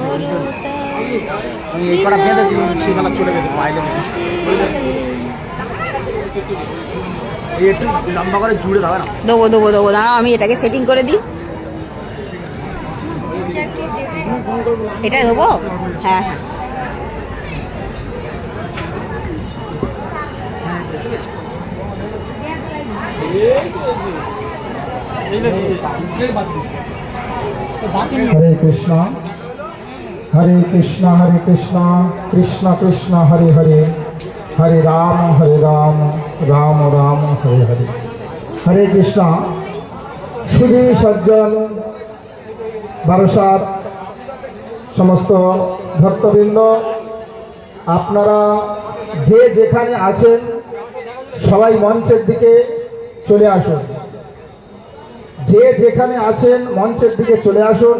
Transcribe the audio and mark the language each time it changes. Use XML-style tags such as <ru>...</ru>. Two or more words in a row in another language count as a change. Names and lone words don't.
<bn>আমি এই কটা বেঁধে সেখানে চলে গেছে বাইরে। একটু লম্বা করে জুড়ে দেবে না? দেবো দাঁড়াও, আমি এটাকে সেটিং করে দিই। এটা দেবো? হ্যাঁ হ্যাঁ।</bn> <sa>हरे कृष्णा कृष्ण कृष्ण हरे हरे, हरे राम राम राम हरे हरे। हरे कृष्णा।</sa> <bn>সুধী সজ্জন বারসাত সমস্ত ভক্তবৃন্দ, আপনারা যে যেখানে আছেন সবাই মঞ্চের দিকে চলে আসুন। যে যেখানে আছেন মঞ্চের দিকে চলে আসুন।</bn>